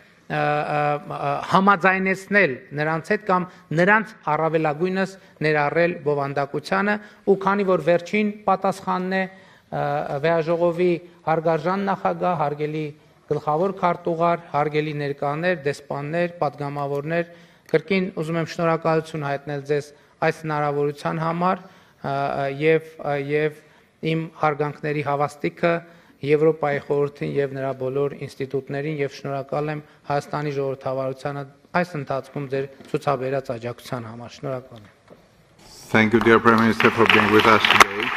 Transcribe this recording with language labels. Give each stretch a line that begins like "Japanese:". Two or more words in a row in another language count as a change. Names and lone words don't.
Armenian: համաձայնեցնել նրանց հետ կամ նրանց առավելագույնս ներառել բովանդակությանը ու քանի որ վերջին պատասխանն է վեաժողովի հարգարժան նախագահ, հարգելի գլխավոր քարտուղար, հարգելի ներկաներ, դեսպաններ, падգամավորներ, կրկին ուզում եմ շնորհակալություն հայտնել ձեզ այս հնարավորության համար եւ իմ հարգանքների հավաստիքը Եվրոպայի խորհրդին եւ նրա բոլոր ինստիտուտներին եւ շնորհակալ եմ Հայաստանի ժողովրդավարությանը այս ընթացքում ձեր ցուցաբերած աջակցության համար։ Շնորհակալ եմ։
English: Thank you, dear Prime Minister, for being with us today.